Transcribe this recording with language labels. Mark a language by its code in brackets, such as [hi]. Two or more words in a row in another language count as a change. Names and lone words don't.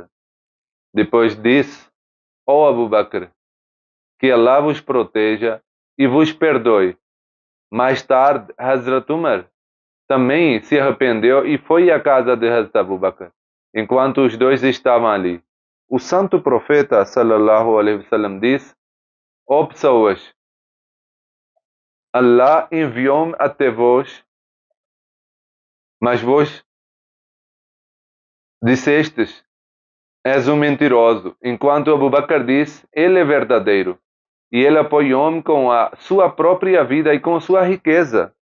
[pt] Depois disse: "Ó Abu Bakr, que Allah vos proteja e vos perdoe." Mais tarde, Hazrat Umar também se arrependeu e foi à casa de Hazrat Abu Bakr, enquanto os dois estavam ali. O santo profeta [ar] صلى الله عليه وسلم [pt] disse: "Ó pessoas, Allah enviou-me até vós, mas vós dissestes: és um mentiroso." Enquanto Abu Bakr disse: "Ele é verdadeiro, e ele apoiou-me com a sua própria vida e com sua riqueza.